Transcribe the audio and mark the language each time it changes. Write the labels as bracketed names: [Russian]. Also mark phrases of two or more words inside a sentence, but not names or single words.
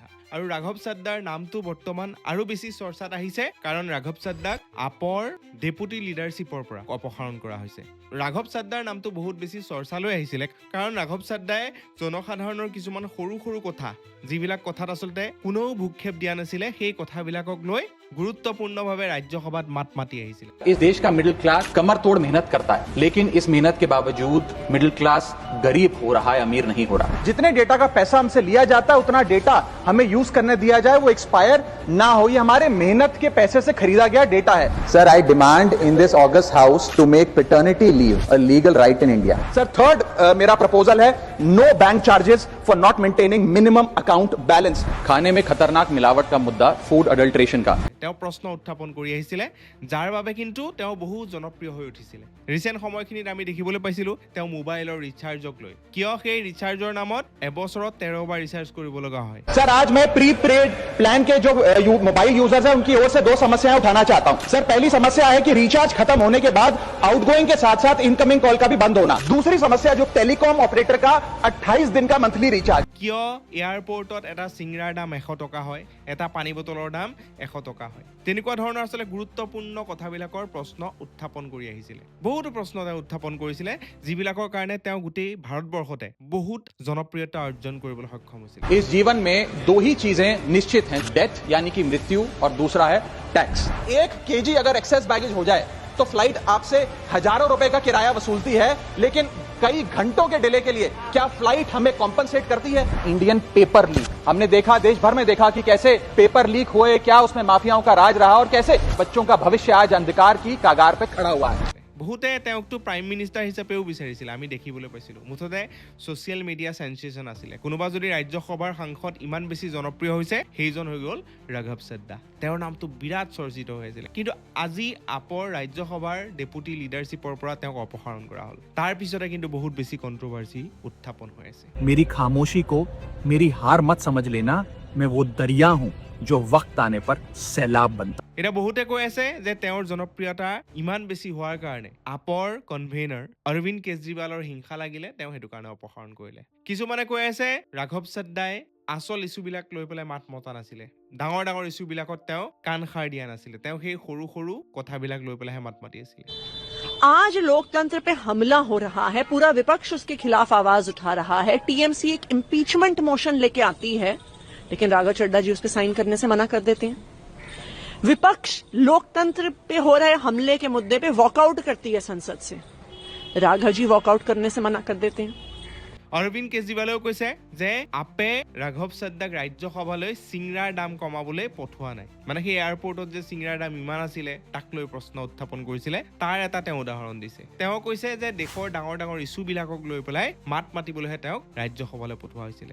[Assamese] আৰু ৰাঘৱ চাদ্দাৰ নামটো বৰ্তমান আৰু বেছি চৰ্চাত আহিছে, কাৰণ ৰাঘৱ চাদ্দাক আপৰ [English] deputy leadership [Assamese] পৰা অপসাৰণ কৰা হৈছে। ৰাঘৱ চাদ্দাৰ নামটো বহুত বেছি চৰ্চালৈ আহিছিলে, কাৰণ ৰাঘৱ চাদ্দাই জনসাধাৰণৰ কিছুমান সৰু সৰু কথা, যিবিলাক কথাত আচলতে কোনেও ভূক্ষেপ দিয়া নাছিলে, সেই কথাবিলাকক লৈ গুৰুত্বপূৰ্ণভাৱে ৰাজ্যসভাত মাত মাতি আহিছিলে। [Hindi] इस देश का मिडिल क्लास कमर तोड़ मेहनत करता है, लेकिन इस मेहनत के बावजूद मिडिल क्लास गरीब हो रहा है, अमीर नहीं हो रहा। जितने डेटा का पैसा हमसे लिया जाता है उतना डेटा हमें यूज करने दिया जाए, वो एक्सपायर ना हो। ये हमारे मेहनत के पैसे से खरीदा गया डेटा है। [English] Sir, I demand in this August House to make paternity leave a legal right in India. [Hindi] सर, थर्ड मेरा प्रपोजल है [English] no bank charges for not maintaining minimum account balance. [Hindi] खाने में खतरनाक मिलावट का मुद्दा [English] food adulteration [Hindi] का। [Assamese] তেওঁ প্ৰশ্ন উত্থাপন কৰি আহিছিলে, যাৰ বাবে কিন্তু তেওঁ বহু জনপ্ৰিয় হৈ উঠিছিলে। ৰিচেণ্ট সময়খিনিত আমি দেখিবলৈ পাইছিলোঁ তেওঁ মোবাইলৰ ৰিচাৰ্জক লৈ, কিয় সেই ৰিচাৰ্জৰ নামত এবছৰত 13 বাৰ ৰিচাৰ্জ কৰিব লগা হয়। [Hindi] सर, आज मैं [English] pre paid plan [Hindi] के जो [English] mobile users [Hindi] हैं उनकी ओर से दो समस्याएं उठाना चाहता हूं। सर, पहली समस्या है कि रिचार्ज खत्म होने के बाद आउटगोइंग के साथ साथ [English] incoming call [Hindi] का भी बंद होना। दूसरी समस्या जो [English] telecom operator [Hindi] का 28 दिन का [English] monthly recharge. [Assamese] কিয় এয়াৰপৰ্টত এটা চিংৰাৰ দাম 100 টকা হয়, এটা পানী বটলৰ দাম 100 টকা হয়। তেনেকুৱা ধৰণৰ আচলতে গুৰুত্বপূৰ্ণ কথাবিলাকৰ প্ৰশ্ন উত্থাপন কৰি আহিছিলে। বহুতো প্ৰশ্ন তেওঁ উত্থাপন কৰিছিলে, যিবিলাকৰ কাৰণে তেওঁ গোটেই ভাৰতবৰ্ষতে বহুত জনপ্ৰিয়তা অৰ্জন কৰিবলৈ সক্ষম হৈছিল। [Hindi] इस जीवन में दो ही चीजें निश्चित हैं, डेथ यानी कि मृत्यु, और दूसरा है टैक्स। 1 केजी अगर [English] excess baggage [Hindi] हो जाए तो फ्लाइट आपसे हजारों रुपए का किराया वसूलती है, लेकिन कई घंटों के डिले के लिए क्या फ्लाइट हमें कॉम्पनसेट करती है? [English] Indian paper leak [Hindi] हमने देखा, देश भर में देखा कि कैसे [English] paper leak [Hindi] हुए, क्या उसमें माफियाओं का राज रहा और कैसे बच्चों का भविष्य आज अंधकार की कागार पे खड़ा हुआ है। [Assamese] বহুতে তেওঁকতো [English] prime minister [Assamese] হিচাপেও বিচাৰিছিলে, আমি দেখিবলৈ পাইছিলোঁ। মুঠতে [English] social media sensation [Assamese] আছিলে। কোনোবা যদি ৰাজ্যসভাৰ সাংসদ ইমান বেছি জনপ্ৰিয় হৈছে, সেইজন হৈ গ'ল ৰাঘৱ চাদ্দা। তেওঁৰ নামটো বিৰাট চৰ্চিত হৈ আছিলে। কিন্তু আজি আপৰ ৰাজ্যসভাৰ [English] deputy leadership [Assamese] পৰা তেওঁক অপসাৰণ কৰা হ'ল। তাৰ পিছতে কিন্তু বহুত বেছি কণ্ট্ৰভাৰ্চি উত্থাপন হৈ আছে। [Hindi] मेरी खामोशी को मेरी हार मत समझ लेना, मैं वो दरिया हूं जो वक्त आने पर सैलाब बनता। [Assamese] এতিয়া বহুতে কৈ আছে যে তেওঁৰ জনপ্ৰিয়তা ইমান বেছি হোৱাৰ কাৰণে আপৰ কনভেনাৰ অৰবিন্দ কেজৰিৱালৰ হিংসা লাগিলে, তেওঁ সেইটো কাৰণে অপসাৰণ কৰিলে। কিছুমানে কৈ আছে ৰাঘৱ চাদ্দাই আচল ইছ্যুবিলাক লৈ পেলাই মাত মতা নাছিলে, ডাঙৰ ডাঙৰ ইছ্যুবিলাকত তেওঁ কাণ সাৰ দিয়া নাছিলে, তেওঁ সেই সৰু সৰু কথাবিলাক লৈ পেলাইহে মাত মাতি আছিলে। [Hindi] आज लोकतंत्र पे हमला हो रहा है, पूरा विपक्ष उसके खिलाफ आवाज उठा रहा है। टीएमसी एक [English] impeachment motion [Hindi] लेके आती है, लेकिन राघव चड्ढा जी उस पे साइन करने से मना कर देते हैं। विपक्ष लोकतंत्र पे हो रहे हमले के मुद्दे पे वॉकआउट करती है संसद से, राघव जी वॉकआउट करने से मना कर देते हैं। [Assamese] অৰবিন্দ কেজৰিৱালেও কৈছে যে আপে ৰাঘৱ চাদ্দাক ৰাজ্যসভালৈ চিংৰাৰ দাম কমাবলৈ পঠোৱা নাই। মানে সেই এয়াৰপৰ্টত যে চিংৰাৰ দাম ইমান আছিলে, তাক লৈ প্ৰশ্ন উত্থাপন কৰিছিলে, তাৰ এটা তেওঁ উদাহৰণ দিছে। তেওঁ কৈছে যে দেশৰ ডাঙৰ ডাঙৰ ইছ্যুবিলাকক লৈ পেলাই মাত মাতিবলৈহে তেওঁক ৰাজ্যসভালৈ পঠোৱা হৈছিলে।